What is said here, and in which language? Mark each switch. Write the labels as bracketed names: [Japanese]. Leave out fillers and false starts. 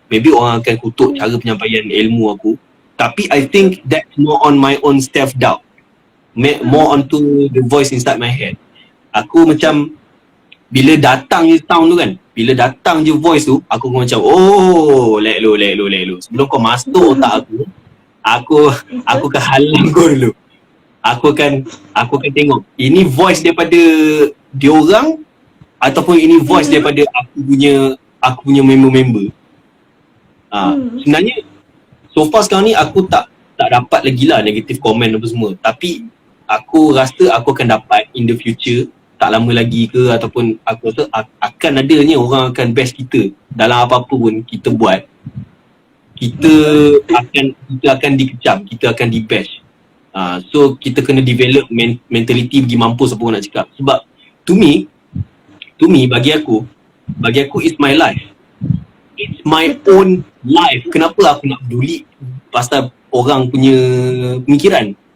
[Malay] Maybe orang akan kutuk cara penyampaian ilmu aku. Tapi [English] I think that's more on my own self-doubt. More onto the voice inside my head. [Malay] Aku macam bila datang je sound tu kan, bila datang je voice tu, aku macam let low. Sebelum kau masuk otak aku akan halang kau dulu. Aku akan tengok ini voice daripada diorang ataupun ini voice daripada aku punya member-member. Sebenarnya so far sekarang ni aku tak dapat lagi lah [English] negative comment [Malay] apa semua, tapi aku rasa aku akan dapat [English] in the future, [Malay] tak lama lagi ke, ataupun aku rasa akan adanya orang akan best kita dalam apa-apa pun kita buat. Kita akan dikecam, kita akan di bash. So kita kena [English] develop mentality [Malay] pergi mampus apa nak cakap. Sebab [English] to me [Malay] bagi aku [English] it's my life. It's my own life. [Malay] Kenapa aku nak peduli pasal orang punya pemikiran?